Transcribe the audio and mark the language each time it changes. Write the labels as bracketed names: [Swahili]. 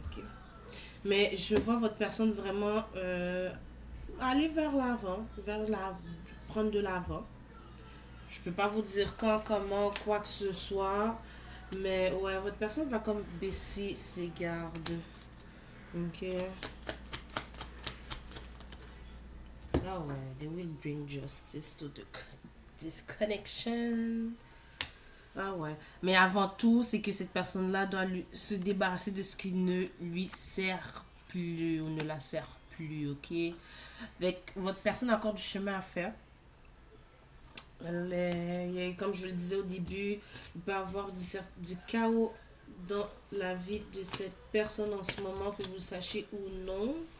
[French] Ok, mais je vois votre personne vraiment aller vers l'avant, prendre de l'avant. Je peux pas vous dire quand, comment, quoi que ce soit, mais ouais, votre personne va comme baisser ses gardes. Ok. Ah ouais, [English] they will bring justice to this connection. [French] Ah ouais. Mais avant tout, c'est que cette personne-là doit se débarrasser de ce qui ne lui sert plus ou ne la sert plus, ok? Avec votre personne a encore du chemin à faire. Comme je le disais au début, il peut y avoir du chaos dans la vie de cette personne en ce moment, que vous sachiez ou non.